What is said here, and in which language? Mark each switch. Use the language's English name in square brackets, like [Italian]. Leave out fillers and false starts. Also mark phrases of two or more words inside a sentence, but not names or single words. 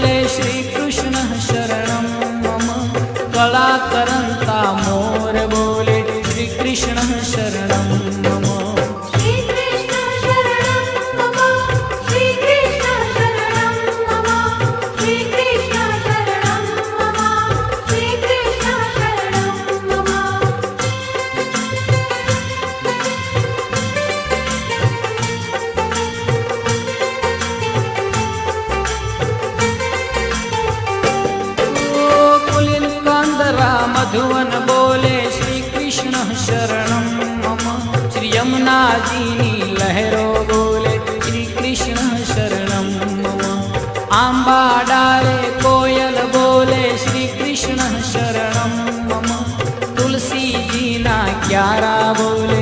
[Sanskrit] શ્રી કૃષ્ણ શરણમ મમ [Gujarati] કળાકરંતા મોર બોલે [Sanskrit] શ્રી કૃષ્ણ શરણમ મમ શ્રી કૃષ્ણ શરણમ મમ શ્રી કૃષ્ણ શરણમ મમ શ્રી કૃષ્ણ શરણમ મમ શ્રી કૃષ્ણ શરણમ મમ [Gujarati] કુલિન કાંદરા મધુવન બોલે [Sanskrit] श्री कृष्ण शरणम [Gujarati] મમ શ્રી યમુના જી ની લહરો બોલે [Sanskrit] श्री कृष्ण शरणम मम [Gujarati] આંબા ડાળે કોયલ બોલે [Sanskrit] श्री कृष्ण शरणम मम [Gujarati] તુલસી જી ના ક્યારા બોલે